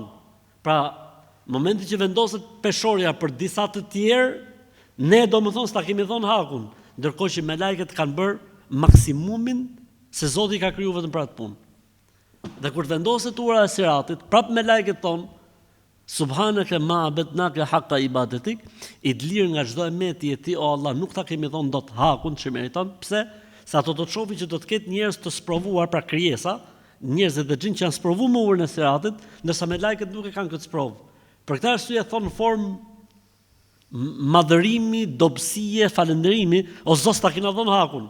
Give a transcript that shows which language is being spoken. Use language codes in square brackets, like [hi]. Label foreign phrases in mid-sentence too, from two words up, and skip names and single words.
[sq] Pra, në momentin që vendoset peshorja për disa të tjerë, ne domethënë ta kemi dhënë hakun, ndërkohë që me lajket kanë bërë maksimumin se Zoti ka kriju vetëm për atë punë. Dhe kur vendoset ura e Siratit, prap me lajket tonë, [ar] سبحانك ما عبدناك حق عبادتك, [sq] i të lirë nga çdo emeti e ti, o Allah, nuk ta kemi thonë dot hakun që meriton. Pse? Se ato do të shohin që do të ketë njerëz të sprovuar pra krijesa, njerëz dhe xhin që janë sprovuar me urën e Siratit, ndërsa me lajket nuk e kanë këtë sprovë. Për këtë arsye thon formë madhërimi, dobësie, falënderimi, o Zot ta kena dhënë hakun.